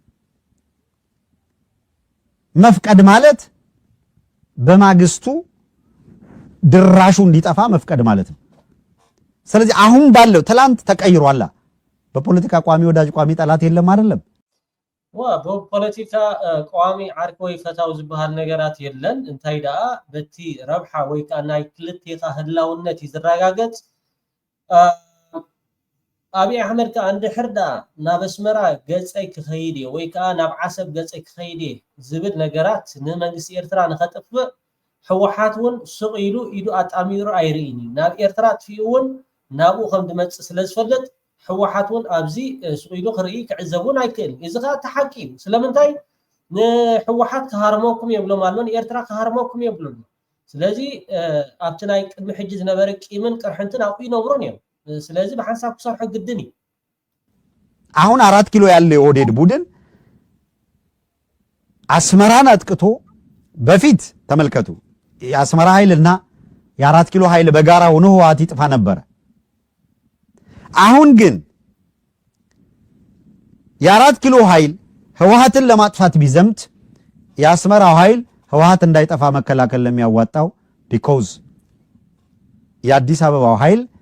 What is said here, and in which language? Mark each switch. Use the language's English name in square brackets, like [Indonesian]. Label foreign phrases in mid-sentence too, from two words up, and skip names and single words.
[Amharic] መፍቀድ ማለት በማግስቱ ድራሹ እንዲጠፋ መፍቀድ ማለት ነው ስለዚህ አሁን ባለው ትላንት ተቀይሯል በፖለቲካ ቋሚ ወዳጅ ቋሚ ጠላት የለም አይደለም በፖለቲካ ቋሚ [Tigrinya] ዓርኮ ይፈታው ዝባል ነገራት የለን እንታይ ዳ በቲ ረብሓ ወይ ከዓ ናይ ክልቴኻ ህላውነት ይዝረጋገጽ አብይ አህመድ ከዓ እንድሕርዳ ናብ አስመራ ገጸይ ክኸይድ ወይ ከዓ ናብ ዓሰብ ገጸይ ክኸይድ ዝብል ነገራት ንመንግስት ኤርትራ ንኸጥፍእ ህወሓት ውን ሱቕ ኢሉ አጣሚሩ አይርኢኒ ናብ ኤርትራ ጥፊኡን ናብኡ ከም ድመጽእ ስለዝፈልጥ ህወሓት ውን ኣብዚ ሱቕ ኢሉ ክርኢ ክዕዘቡን አይክእል እዚ ከዓ ተሓቂ ስለምንታይ ንህወሓት ክሃርመኩም የብሎም አሎ ንኤርትራ ክሃርመኩም የብሎም ስለዚ ኣብቲ ናይ ቅድሚ ሕጂ ዝነበረ ቂምን ቅርሕንትን ኣብኡ ይነብሩን እዮም ስለዚ በሐሳብ ክሰርሑ ግድን [Amharic] አሁን 4 ኪሎ ያለው የኦህዴድ ቡድን አስመራን አጥቅቶ በፊት ተመልከቱ የአስመራ ኃይልና የ4 ኪሎ ኃይል በጋራ ሆኖ ህወሓት ይጥፋ ነበር አሁን ግን የ4 ኪሎ ኃይል ህወሓትን ለማጥፋት ቢዘምት የአስመራው ኃይል ህወሓት እንዳይጠፋ መከላከል ለሚያዋጣው ቢኮዝ የአዲስ አበባው ኃይል